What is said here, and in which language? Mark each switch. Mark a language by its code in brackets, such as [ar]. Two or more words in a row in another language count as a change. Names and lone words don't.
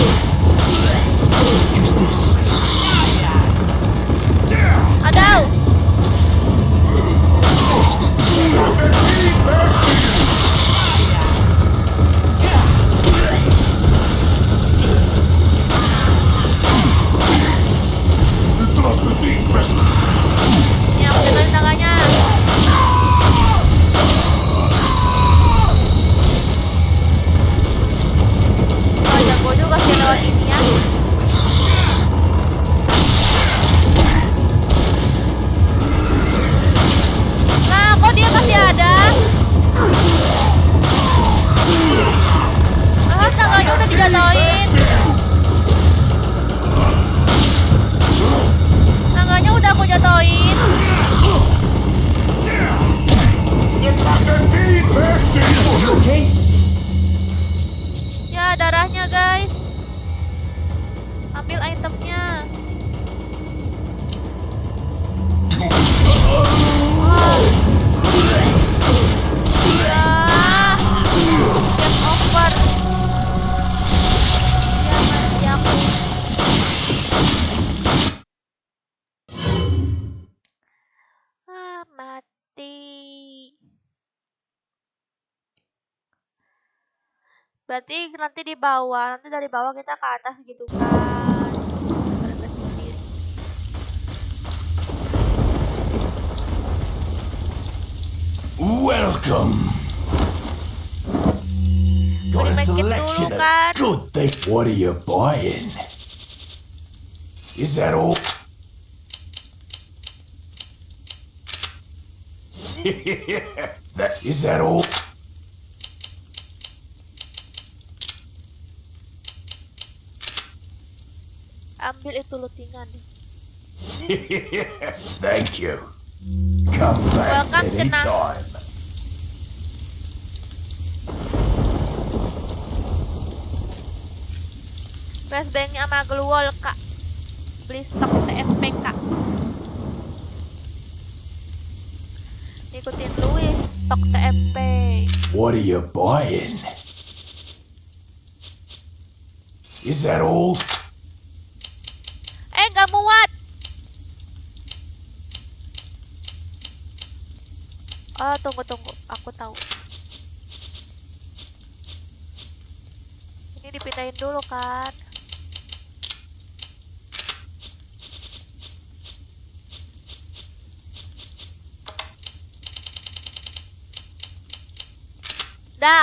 [id] Adau. [es] ¡Detrás de ti, imbécil! ¡Detrás de ti, imbécil! [id] Ini aku kenalin tangannya. Oh, jago juga sih lawan ini ya. Nah, kok dia masih ada? Ah, tangannya udah dijatuhin. Tangannya udah aku jatuhin. [es] ¡Detrás de ti, imbécil! [id] Ya, darahnya guys. Ambil itemnya. Wah. Ya. [en] Game over. [id] Ya, mati aku. Ah, mati. Berarti nanti di bawah, nanti dari bawah kita ke atas gitu kan. Berangkat sendiri. [en] Welcome. Got a Boleh make it selection [id] dulu [en] of [id] kan. [en] good things. What are you buying? Is that all? Is that all? [id] Ambil itu lutingan. [en] Thank you. Come back Welcome, Cenang. anytime. [id] Flashbangnya sama [en] glue wall [id] kak. Beli stok TFP kak. Ikutin Luis stok TFP. [en] What are you buying? Is that all? [id] Nggak muat. Oh, tunggu. Aku tahu. Ini dipindahin dulu kan. Dah,